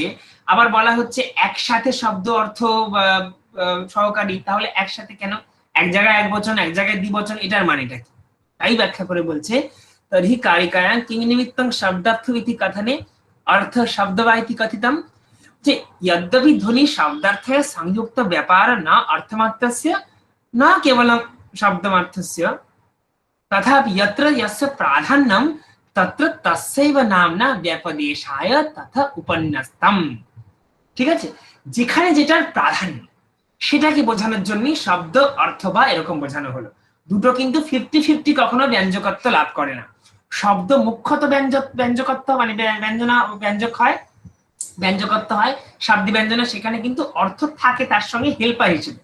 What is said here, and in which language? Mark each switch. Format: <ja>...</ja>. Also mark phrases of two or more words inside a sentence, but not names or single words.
<bn>আবার বলা হচ্ছে একসাথে শব্দ অর্থ সহকারী, তাহলে একসাথে কেন? এক জায়গায় এক বচন, এক জায়গায় দ্বিবচন, এটার মানেটা কি? তাই ব্যাখ্যা করে বলছে,</bn> <sa>তর্হি কারিকায়াং কিং নিমিত্তং শব্দার্থ ইতি কথনে অর্থ শব্দবা ইতি কথিতম। যে यद्यपि ध्वनि शब्दार्थे संयुक्त व्यापार न अर्थमात्रस्य न केवलं शब्दमार्थस्य, तथापि यत्र यस्य प्राधान्यं तत्र तस्यैव नाम्ना व्यपदेशाय तथा उपन्यस्तम।</sa> <bn>ঠিক আছে, যেখানে যেটার প্রাধান্য সেটাকে বোঝানোর জন্য শব্দ অর্থ বা এরকম বোঝানো হলো। দুটো কিন্তু 50-50 কখনো ব্যঞ্জকত্ব লাভ করে না। শব্দ মুখ্যত ব্যঞ্জকত্ব মানে ব্যঞ্জনা ব্যঞ্জক হয়, ব্যঞ্জকত্ব হয় শাব্দিক ব্যঞ্জনা, সেখানে কিন্তু অর্থ থাকে তার সঙ্গে হেল্পার হিসেবে।</bn>